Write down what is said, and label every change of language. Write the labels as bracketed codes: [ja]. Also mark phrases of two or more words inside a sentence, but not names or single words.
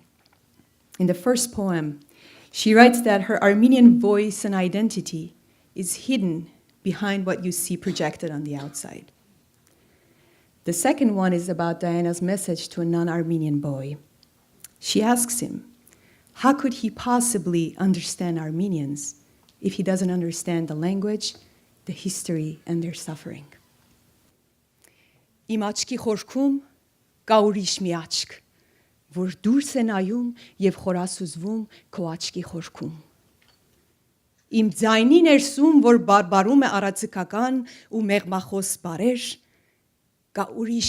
[en] In the first poem, she writes that her Armenian voice and identity is hidden behind what you see projected on the outside. The second one is about Diana's message to a non-Armenian boy. She asks him, how could he possibly understand Armenians if he doesn't understand the language, the history, and their suffering? [hy] Իմ աչքի խորքում կա ուրիշ մի աչք, որ դուրս է նայում եւ խորասուզվում քո աչքի խորքում։ Իմ ձայնի ներսում, որ բարբարում է արածիկական ու մեղմախոս բարեր, կա ուրիշ